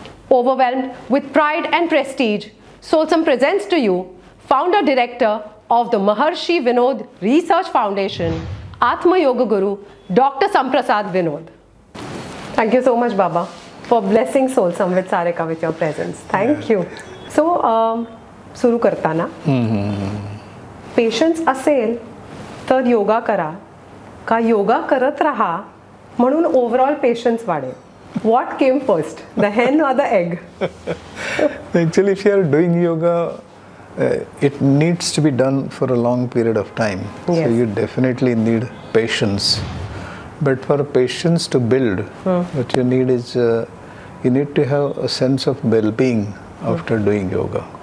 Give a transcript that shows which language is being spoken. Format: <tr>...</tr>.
<en>Overwhelmed with pride and prestige, Solsam presents to you founder director of the Maharshi Vinod Research Foundation, Atma Yoga Guru, Dr. Samprasad Vinod. Thank you so much, Baba, for blessing Solsam with Sarika with your presence. Thank you.</en> <mr>So, सुरू करताना patience असेल तर योगा करा का योगा करत राहा म्हणून overall patience वाढेल?</mr> <en>What came first, the hen or the egg? Actually, if you are doing yoga, it needs to be done for a long period of time. Yes. So you definitely need patience. But for patience to build, what you need is you need to have a sense of well-being after doing yoga.</en>